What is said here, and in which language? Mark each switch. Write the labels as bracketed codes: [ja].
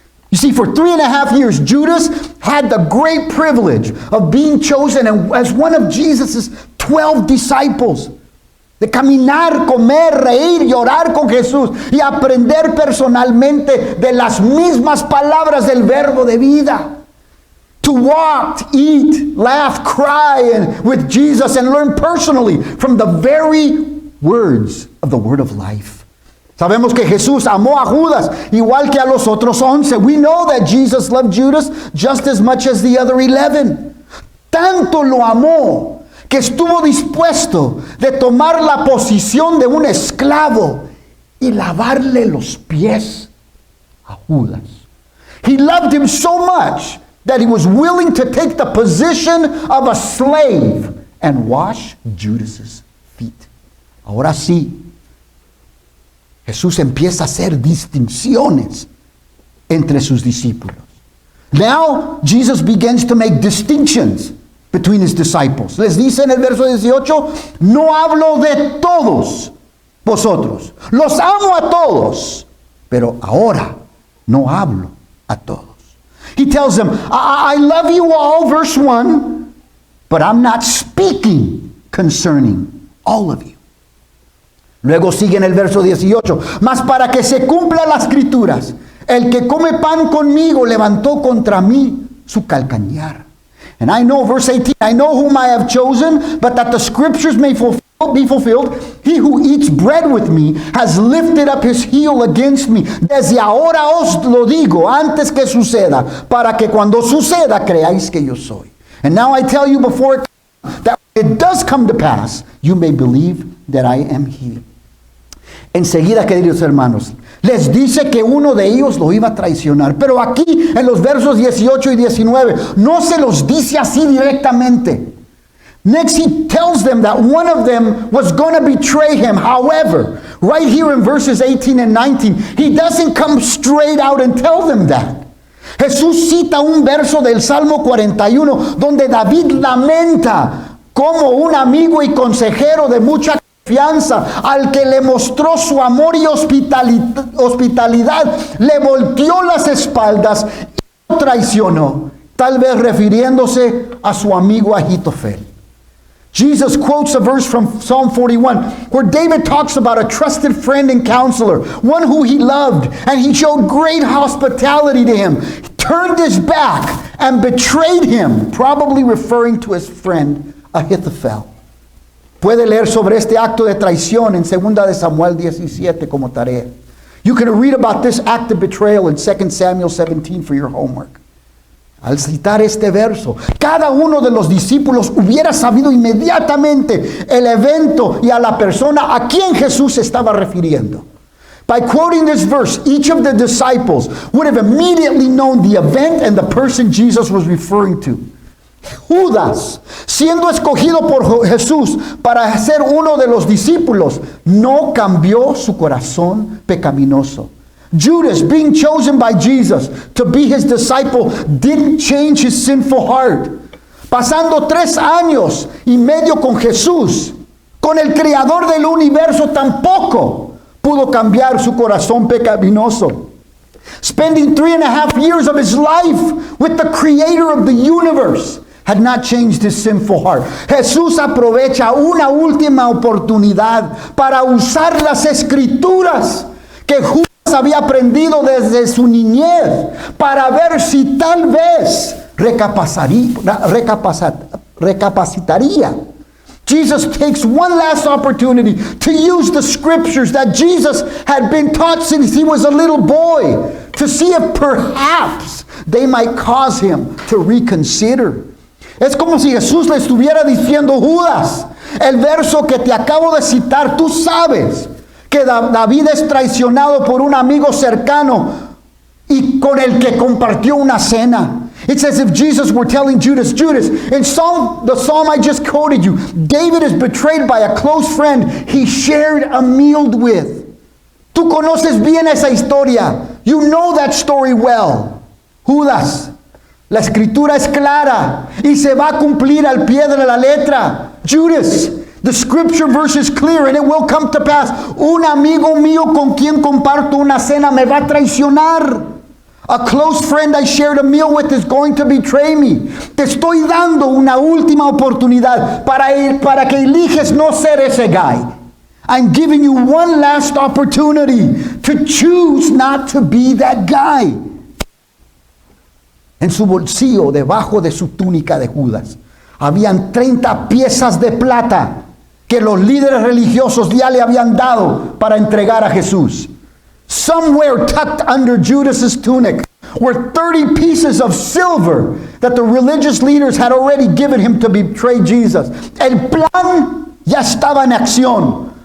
[en] You see, for 3.5 years, Judas had the great privilege of being chosen as one of Jesus' 12 disciples. [es] De caminar, comer, reír y orar con Jesús y aprender personalmente de las mismas palabras del verbo de vida. [en] To walk, eat, laugh, cry with Jesus and learn personally from the very words of the word of life. [es] Sabemos que Jesús amó a Judas igual que a los otros 11. [en] We know that Jesus loved Judas just as much as the other 11. [es] Tanto lo amó que estuvo dispuesto de tomar la posición de un esclavo y lavarle los pies a Judas. [en] He loved him so much that he was willing to take the position of a slave and wash Judas's feet. [es] Ahora sí, Jesús empieza a hacer distinciones entre sus discípulos. [en] Now, Jesus begins to make distinctions between his disciples. [es] Les dice en el verso 18, no hablo de todos vosotros. Los amo a todos, pero ahora no hablo a todos. [en] He tells them, I love you all, verse 1, but I'm not speaking concerning all of you. [es] Luego sigue en el verso 18, mas para que se cumplan las escrituras, el que come pan conmigo levantó contra mí su calcañar. [en] And I know, verse 18, I know whom I have chosen, but that the scriptures may be fulfilled. He who eats bread with me has lifted up his heel against me. [es] Desde ahora os lo digo, antes que suceda, para que cuando suceda creáis que yo soy. [en] And now I tell you before it comes, that when it does come to pass, you may believe that I am he. [es] Enseguida, queridos hermanos, les dice que uno de ellos lo iba a traicionar. Pero aquí, en los versos 18 y 19, no se los dice así directamente. [en] Next, he tells them that one of them was going to betray him. However, right here in verses 18 and 19, he doesn't come straight out and tell them that. [es] Jesús cita un verso del Salmo 41, donde David lamenta como un amigo y consejero de mucha confianza, al que le mostró su amor y hospitalidad, le volteó las espaldas y lo traicionó, tal vez refiriéndose a su amigo Ahitofel. [en] Jesus quotes a verse from Psalm 41 where David talks about a trusted friend and counselor, one who he loved, and he showed great hospitality to him. He turned his back and betrayed him, probably referring to his friend Ahithophel. [es] Puede leer sobre este acto de traición en 2 de Samuel 17 como tarea. [en] You can read about this act of betrayal in 2 Samuel 17 for your homework. [es] Al citar este verso, cada uno de los discípulos hubiera sabido inmediatamente el evento y a la persona a quien Jesús estaba refiriendo. [en] By quoting this verse, each of the disciples would have immediately known the event and the person Jesus was referring to. [es] Judas, siendo escogido por Jesús para ser uno de los discípulos, no cambió su corazón pecaminoso. [en] Judas, being chosen by Jesus to be his disciple, didn't change his sinful heart. [es] pasando 3 años y medio con Jesús, con el creador del universo, tampoco pudo cambiar su corazón pecaminoso. [en] Spending 3.5 years of his life with the creator of the universe had not changed his sinful heart. [es] Jesús aprovecha una última oportunidad para usar las escrituras que Judas había aprendido desde su niñez para ver si tal vez recapacitaría. [en] Jesus takes one last opportunity to use the scriptures that Jesus had been taught since he was a little boy, to see if perhaps they might cause him to reconsider. [es] Es como si Jesús le estuviera diciendo: Judas, el verso que te acabo de citar, tú sabes que David es traicionado por un amigo cercano y con el que compartió una cena. [en] It's as if Jesus were telling Judas, in the psalm I just quoted you, David is betrayed by a close friend he shared a meal with. [es] Tú conoces bien esa historia. [en] You know that story well. [es] Judas, la escritura es clara y se va a cumplir al pie de la letra. [en] Judas, the scripture verse is clear and it will come to pass. [es] Un amigo mío con quien comparto una cena me va a traicionar. [en] A close friend I shared a meal with is going to betray me. [es] Te estoy dando una última oportunidad para que eliges no ser ese guy. [en] I'm giving you one last opportunity to choose not to be that guy. [es] En su bolsillo, debajo de su túnica de Judas, habían 30 piezas de plata que los líderes religiosos ya le habían dado para entregar a Jesús. [en] Somewhere tucked under Judas's tunic were 30 pieces of silver that the religious leaders had already given him to betray Jesus. [es] El plan ya estaba en acción.